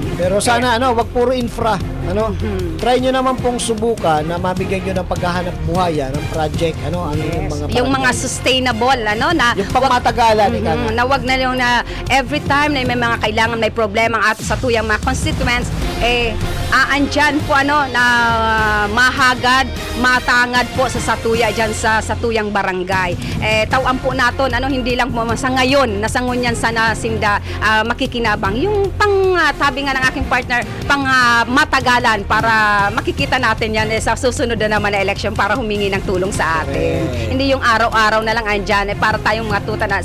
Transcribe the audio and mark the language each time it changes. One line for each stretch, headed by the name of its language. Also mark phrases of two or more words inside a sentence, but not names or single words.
Filipino: Pero sana wag puro infra. Try nyo naman pong subukan na mabigyan nyo ng paghahanap buhaya ng project, ang inyong mga Yung mga barangay. sustainable, na Yung pangmatagalan,
Bikol: na wag na yung na
English: every time
Bikol: na may mga kailangan, may problema ang ato sa tuyang mga constituents, aandyan po na mahagad, matangad po sa satuya dyan sa satuyang barangay. Tawan po naton, hindi lang po sa ngayon, nasangunyan sana sinda makikinabang.
Filipino: Yung tabi nga ng aking partner, matagalan para makikita natin yan sa susunod na naman na election para humingi ng tulong sa atin.
English: Correct.
Filipino: Hindi yung araw-araw na lang andyan, para tayong mga tutanas.